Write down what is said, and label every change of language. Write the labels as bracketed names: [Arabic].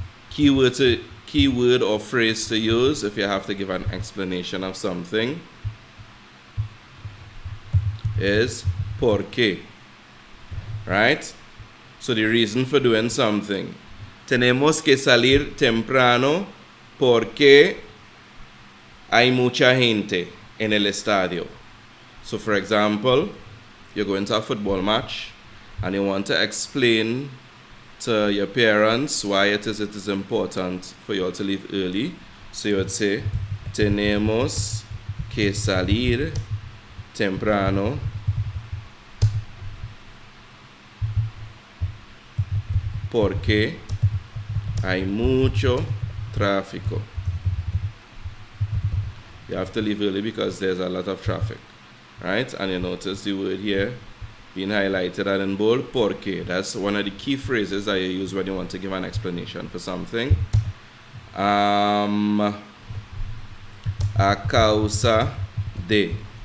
[English] Keyword or phrase to use if you have to give an explanation of something is por qué, right? So the reason for doing something. [Spanish] Tenemos que salir temprano porque hay mucha gente en el estadio. [English] So for example, you're going to a football match and you want to explain to your parents why it is important for you all to leave early. So you would say, [Spanish] tenemos que salir temprano porque hay mucho tráfico. [English] You have to leave early because there's a lot of traffic, right? And you notice the word here being highlighted and in bold, porque. That's one of the key phrases that you use when you want to give an explanation for something. [Spanish] A causa de.